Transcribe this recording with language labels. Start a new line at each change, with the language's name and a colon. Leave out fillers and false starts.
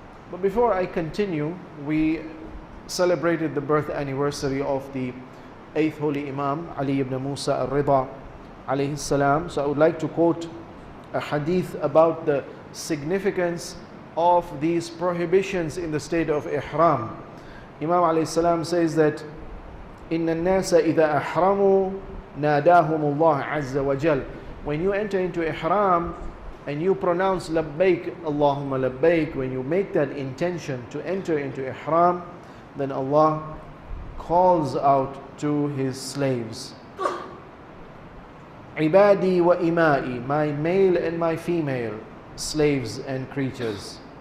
English: But before I continue, we celebrated the birth anniversary of the 8th Holy Imam, Ali ibn Musa al-Rida, alayhi salam. So I would like to quote a hadith about the significance of these prohibitions in the state of ihram.
Arabic: Imam alayhi salam
English: says that
Arabic: إِنَّ النَّاسَ إِذَا أَحْرَمُوا نَادَاهُمُ اللَّهُ عَزَّ وَجَلَّ.
English: When you enter into ihram and you pronounce labbaik, Allahumma labbaik, when you make that intention to enter into ihram, then Allah calls out to His slaves.
Arabic: عِبَادِي وَإِمَائِي,
English: my male and my female slaves and creatures.